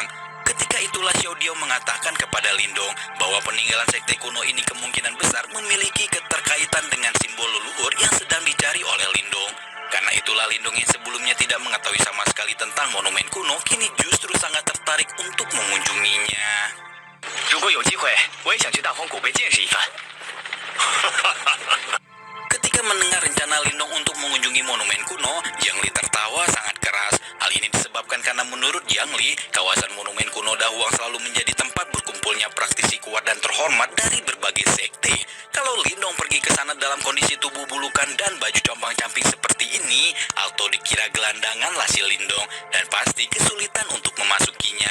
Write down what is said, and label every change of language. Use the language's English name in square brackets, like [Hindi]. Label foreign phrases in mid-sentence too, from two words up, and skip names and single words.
[Indonesian] Ketika itulah Xiao Diao mengatakan kepada Lindong bahwa peninggalan sekte kuno ini kemungkinan besar memiliki keterkaitan dengan simbol leluhur yang sedang dicari oleh Lindong. Karena itulah Lindong yang sebelumnya tidak mengetahui sama sekali tentang monumen kuno, kini justru sangat tertarik untuk mengunjunginya. [Chinese] 如果有机会，我也想去大荒古碑见识一番。 [Indonesian] Ketika mendengar rencana Lindong untuk mengunjungi monumen kuno, Jiang Li tertawa sangat keras. Hal ini disebabkan karena menurut Jiang Li, kawasan monumen kuno Dahuang selalu menjadi tempat berkumpulnya praktisi kuat dan terhormat dari berbagai sekte. Kalau Lindong pergi ke sana dalam kondisi tubuh bulukan dan baju compang-camping seperti ini, Alto dikira gelandanganlah si Lindong dan pasti kesulitan untuk memasukinya.